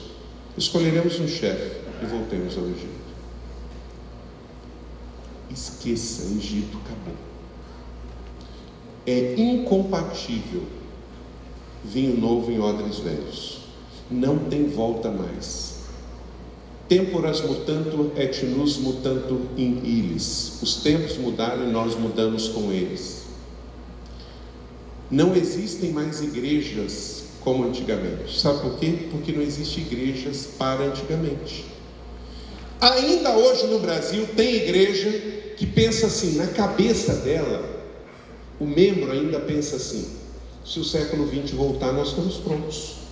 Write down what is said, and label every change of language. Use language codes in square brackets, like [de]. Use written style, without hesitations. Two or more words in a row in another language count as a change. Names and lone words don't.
[pt] Escolheremos um chefe e voltemos ao Egito. Esqueça, Egito acabou. É incompatível vinho novo em odres velhos. Não tem volta mais. [la] Temporas mutantur et nus mutantur in illis. [pt] Os tempos mudaram e nós mudamos com eles. Não existem mais igrejas como antigamente. Sabe por quê? Porque não existem igrejas para antigamente. Ainda hoje no Brasil tem igreja que pensa assim, na cabeça dela, o membro ainda pensa assim: se o século XX voltar, nós estamos prontos.